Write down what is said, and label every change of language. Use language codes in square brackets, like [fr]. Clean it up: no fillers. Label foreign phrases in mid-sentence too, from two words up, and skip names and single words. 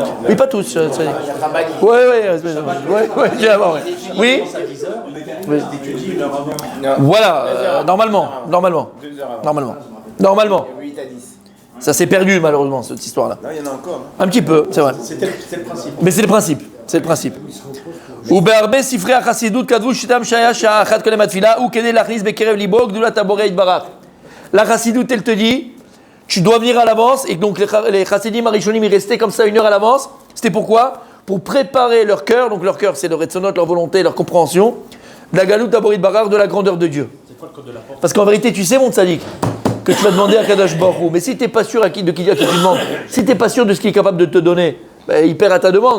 [fr] Oui, pas tous. Ouais, j'ai avant, ouais. Oui. Oui. Voilà, normalement. 8 à 10. Ça s'est perdu, malheureusement, cette histoire-là. Non, il y en a encore. Un petit peu, c'est vrai. C'est le principe. Mais c'est le principe. [he] ובהרבה ספרי החסידות כתבו שיטם שהיה שעה אחת קודם התפילה הוא כדי להכניס בקרב ליבו גדולת הבורא יתברך. [fr] La chassidoute, elle te dit, tu dois venir à l'avance, et donc les [he] חסידים הראשונים, [fr] ils restaient comme ça 1 heure à l'avance. C'était pourquoi? Pour préparer leur cœur, donc leur cœur c'est leur retzonot, leur volonté, leur compréhension, de la galoute d'Aborit Barar, de la grandeur de Dieu. C'est quoi le code de la porte? Parce qu'en vérité, tu sais, mon tzaddik, que tu vas demander à [he] קדוש ברוך הוא, [fr] mais si tu n'es pas sûr de qui tu demandes, si tu n'es pas sûr de ce qu'il est capable de te donner, ben, il perd à ta demande.